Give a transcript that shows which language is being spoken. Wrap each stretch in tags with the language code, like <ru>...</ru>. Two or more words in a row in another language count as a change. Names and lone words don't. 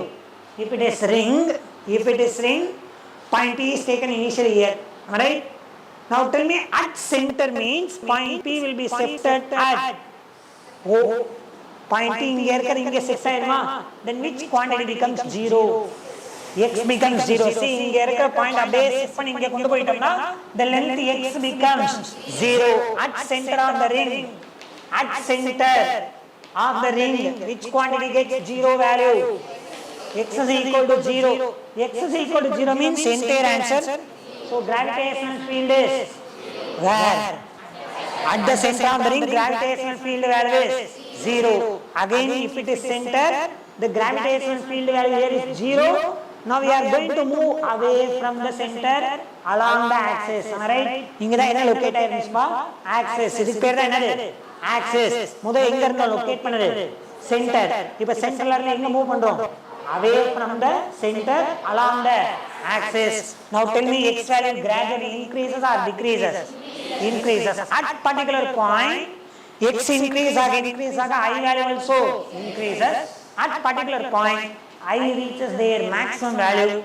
<en>If it is ring, point P is taken initially here. Am I right? Now tell me, at center means point P will be shifted at O.</en> <ta>Point P inge irukka shift aayiruma.</ta> <en>Then which quantity becomes 0? X becomes 0. See,</en> <ta>இங்கே இருக்க point அப்படியே shift பண்ணி இங்க கொண்டு போயிட்டோம்னா</ta> <en>the length x becomes 0 at center of the ring. At center of the ring, which quantity gets 0 value? X is equal to 0. X is equal to 0 means entire answer. So gravitational field is where? At the center of the ring, gravitational field value is 0. Again, if it is center, the gravitational field value here is 0. Now we are going to move away from the center along the axis. Alright?</en> <ta>இங்க டா என்ன locate ஆயிருஞ்சு axis. இதுக்கு பேர் டா என்ன axis. முதல்ல எங்க இருந்த locate பண்ணது center. இப்போ center ல இருந்த எங்க move பண்றோம்</ta> <en>away from the center along the axis. Now tell me, x value gradually increases or decreases? Increases. At particular point, x increase or increase I value also increases. At particular point, I reaches their maximum value.</en>